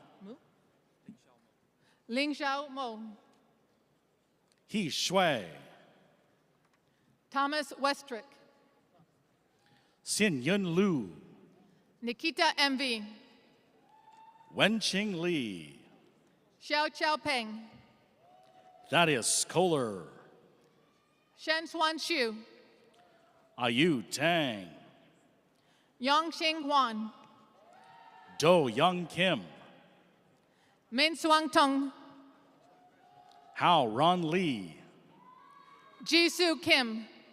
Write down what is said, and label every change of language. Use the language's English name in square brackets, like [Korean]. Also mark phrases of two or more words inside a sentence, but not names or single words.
[English] Ling Xiao Mo. He Shui. Thomas Westrick. Xin Yun Lu. Nikita MV. Wenqing Li. Xiao Chao Peng. Thaddeus Kohler. Shen Xuan Xu. Ayu Tang. Yongxing Huan. Do Young Kim. Min Suang Tung. Hao Ron Lee. Jisoo Kim.